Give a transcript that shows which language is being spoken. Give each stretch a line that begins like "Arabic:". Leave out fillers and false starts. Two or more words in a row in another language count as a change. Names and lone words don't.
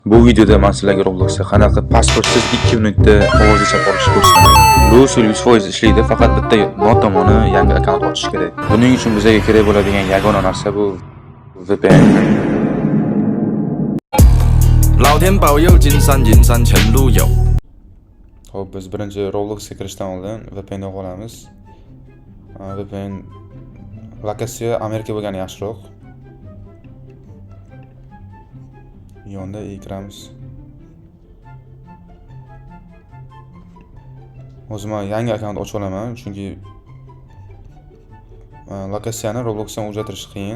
Uzbek: Bu videoda men sizlarga Robloxda qanaqa pasportsiz 2 minutda ovozli chap olishni ko'rsataman. Bu usul 100% ishlaydi, faqat bitta notomoni yangi akkaunt ochish kerak. Buning uchun bizga kerak bo'ladigan yagona narsa bu VPN.
Chinese: 老天保佑，金山银山前路有。
Uzbek: Xo'p, biz birinchi Robloxga kirishdan oldin VPN ga olamiz. VPN lokatsiya Amerika bo'lgani yaxshiroq. Yonda kiramiz. O'zim yangi akkaunt ocha olaman, chunki lokatsiyani Robloxdan o'zgartirish qiyin.